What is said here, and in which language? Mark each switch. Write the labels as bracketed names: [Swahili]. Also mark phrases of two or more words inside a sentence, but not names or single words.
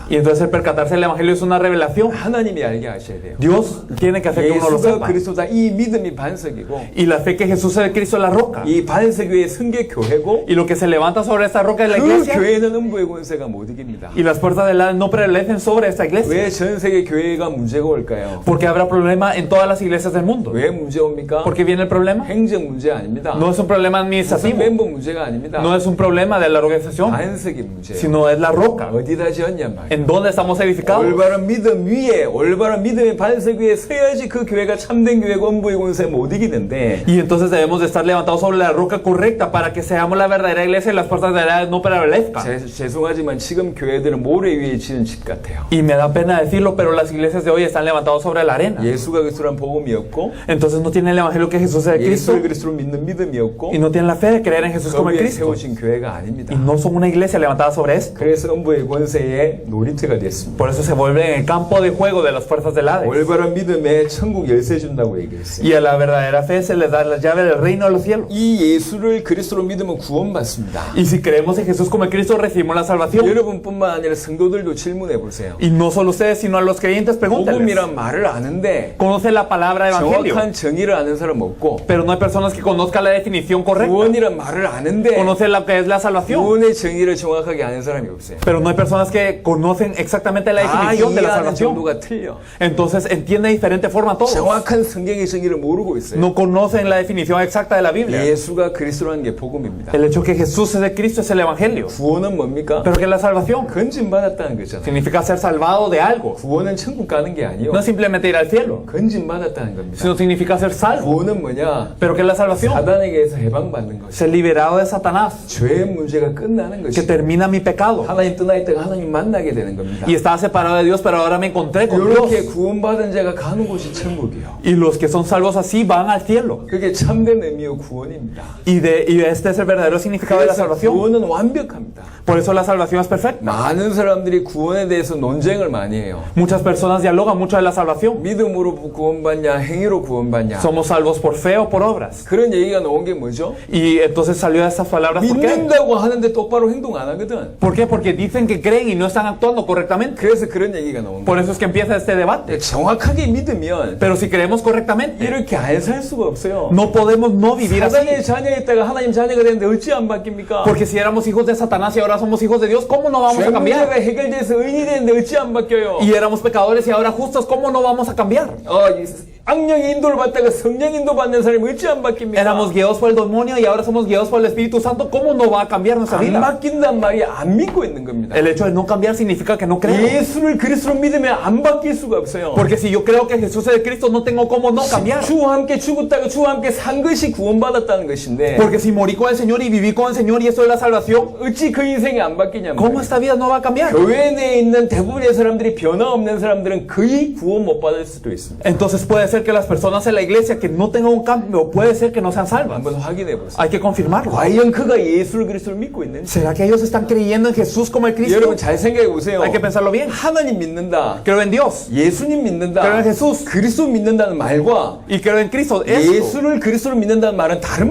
[Spanish] Y entonces el percatarse del Evangelio es una revelación. [Korean] 하나님이 알게 하셔야 돼요. [Spanish] Dios tiene que hacer que uno lo [Korean] 예수가 [Spanish] sepa. [Korean] 그리스도다. 이 믿음이 반석이고 [Spanish] Y la fe que Jesús es el Cristo es la roca. [Korean] 이 반석 위에 성계 교회고 [Spanish] Y lo que se levanta sobre esta roca es la [Korean] 그 [Spanish] iglesia [Korean] 교회는 음부의 권세가 못 이깁니다. [Spanish] y las puertas del Hades no prevalecen sobre esta iglesia. [Korean] 왜 전 세계 교회가 문제가 올까요? [Spanish] Porque habrá problema en todas las iglesias del mundo. [Korean] 왜 문제 옵니까? [Spanish] ¿Por qué viene el problema? [Korean] 행정 문제 아닙니다. [Spanish] No es un problema [Korean] 무슨 [Spanish] administrativo, [Korean] 멤버 문제가 아닙니다. [Spanish] no es un problema de la organización, [Korean] 반석이 문제예요. [Spanish] sino es la roca. [Korean] 어디다 지었냔 말이에요. [Spanish] ¿En dónde estamos edificados? [Korean] 올바른 믿음 위에, 올바른 믿음의 반석 위에 서야지 그 교회가 참된 교회고 음부의 권세 못 이기는데, [Spanish] Y entonces debemos de estar levantados sobre la roca correcta para que seamos la verdadera iglesia y las puertas del Hades no prevalezcan. [Korean] 죄송하지만 지금 교회들은 모래 위에 지은 집 같아요. [Spanish] Y me da pena decirlo, pero las iglesias de hoy están levantadas sobre la arena. [Korean] 예수가 그리스도란 복음이었고, [Spanish] Entonces no tienen el evangelio que Jesús es el Cristo [Korean] 예수를 그리스도로 믿는 믿음이었고, [Spanish] y no tienen la fe de creer en Jesús como el [Korean] 거기에 [Spanish] Cristo. [Korean] 세워진 교회가 아닙니다. [Spanish] Y no son una iglesia levantada sobre esto. [Korean] 그래서 음부의 권세의 놀이터가 됐습니다. [Spanish] Por eso se vuelve en el campo de juego de las fuerzas del Hades. [Korean] 올바른 믿음에 천국 열쇠 준다고 얘기했어요. [Spanish] Y a la verdadera fe se les da la llave del reino de los cielos. [Korean] 이 예수를 그리스도로 믿으면 구원받습니다. [Spanish] Y si creemos en Jesús como el Cristo, recibimos la salvación. [Korean] 여러분뿐만 아니라 성도들도 질문해 보세요. [Spanish] Y no solo ustedes, sino a los creyentes, pregúntenles. [Korean] 복음이란 말을 아는데 [Spanish] Conocen la palabra evangelio, [Korean] 정확한 정의를 아는 사람 없고, [Spanish] pero no hay personas que conozcan la definición correcta. [Korean] 구원이란 말을 아는데 [Spanish] Conocen lo que es la salvación, [Korean] 구원의 정의를 정확하게 아는 사람이 없어요. [Spanish] pero no hay personas que conocen exactamente la [Korean] 다 [Spanish] definición de la [Korean] 이해하는 [Spanish] salvación. [Korean] 정도가 틀려. [Spanish] Entonces entiende de diferente forma todo. [Korean] 정확한 성경의 정의를 모르고 있어요. [Spanish] No conocen la definición exacta de la Biblia. [Korean] 예수가 그리스도라는 게 복음입니다. [Spanish] El hecho que Jesús es de Cristo es el evangelio. [Korean] 구원은 뭡니까? [Spanish] Pero que es la salvación [Korean] 건진받았다는 거잖아요. [Spanish] significa ser salvado de algo. [Korean] 구원은 천국 가는 게 아니요. [Spanish] No es simplemente ir al cielo, [Korean] 건진받았다는 겁니다. [Spanish] sino significa ser salvo. [Korean] 구원은 뭐냐? [Spanish] Pero que es la salvación, [Korean] 사단에게서 해방받는 것이. [Spanish] ser liberado de Satanás, [Korean] 죄의 문제가 끝나는 [Spanish] que [Korean] 것이. [Spanish] termina mi pecado. [Korean] 하나님 떠나 있다가 하나님 만나게 되는 겁니다. [Spanish] Y estaba separado de Dios, pero ahora me encontré con Dios. [Korean] 이렇게 구원받은 자가 가는 곳이 천국이요. [Spanish] Y los que son salvos así van al cielo. [Korean] 그게 참된 의미의 구원입니다. [Spanish] Y este es el verdadero significado de la [Korean] 그래서 [Spanish] salvación. [Korean] 구원은 완벽합니다. [Spanish] Por eso la salvación es perfecta. [Korean] 많은 사람들이 구원에 대해서 논쟁을 많이 해요. [Spanish] Muchas personas dialogan mucho de la salvación. [Korean] 믿음으로 구원받냐, 행위로 구원받냐. [Spanish] ¿Somos salvos por fe o por obras? [Korean] 그런 얘기가 나온 게 뭐죠? [Spanish] Y entonces salió de estas palabras. ¿Por qué? [Korean] 믿는다고 하는데 똑바로 행동 안 하거든. [Spanish] ¿Por qué? Porque dicen que creen y no están actuando correctamente. [Korean] 그래서 그런 얘기가 나온 [Spanish] Por [Korean] 거예요. [Spanish] eso es que empieza este debate. [Korean] 정확하게 믿으면 [Spanish] Pero si creemos correctamente, [Korean] 이렇게 안 살 수가 없어요. [Spanish] no podemos no vivir así. [Korean] 사단의 자녀였다가 하나님 자녀가 됐는데 어찌 안 바뀝니까? [Spanish] Porque si éramos hijos de Satanás y ahora somos hijos de Dios, ¿cómo no vamos [Korean] 죄 [Spanish] a [Korean] 문제가 [Spanish] cambiar? [Korean] 해결돼서 의인이 됐는데 어찌 안 바뀌어요? [Spanish] Y éramos pecadores y ahora justos, ¿cómo no vamos a cambiar? [Korean] 악령의 인도를 받다가 성령 인도 받는 사람이 어찌 안 바뀝니까? [Spanish] Éramos guiados por el demonio y ahora somos guiados por el Espíritu Santo, ¿cómo no va a cambiar nuestra [Korean] 안 [Spanish] vida? [Korean] 바뀐단 말이 안 믿고 있는 겁니다. [Spanish] El hecho de no cambiar significa que no creo. [Korean] 예수를 그리스도로 믿으면 안 바뀔 수가 없어요. [Spanish] Porque si yo creo que Jesús es el Cristo, no tengo cómo no cambiar. [Korean] 주와 함께 죽었다가 주와 함께 산 것이 구원받았다는 것인데 [Spanish] Porque si morí con el Señor y viví con el Señor y eso es la salvación, [Korean] 어찌 그 인생이 안 바뀌냐면 [Spanish] ¿cómo esta vida no va a cambiar? [Korean] 교회 내에 있는 대부분의 사람들이 변화 없는 사람들은 거의 구원 못 받을 수도 있습니다. [Spanish] Entonces puede ser que las personas en la iglesia que no tengan un cambio, puede ser que no sean salvas. [Korean] 한번 확인해 보세요. [Spanish] Hay que confirmarlo. [Korean] 과연 그가 예수를 그리스도를 믿고 있는지. [Spanish] ¿Será que ellos están creyendo en Jesús como el Cristo? [Korean] 여러분 잘 생각해 보세요. [Spanish] Hay que pensarlo bien. [Korean] 하나님 믿는다, [Spanish] Creo en Dios [Korean] 예수님 믿는다, [Spanish] creo en Jesús [Korean] 그리스도 믿는다는 말과 [Spanish] y creo en Cristo. Esto. [Korean] 예수를 그리스도로 믿는다는 말은 다른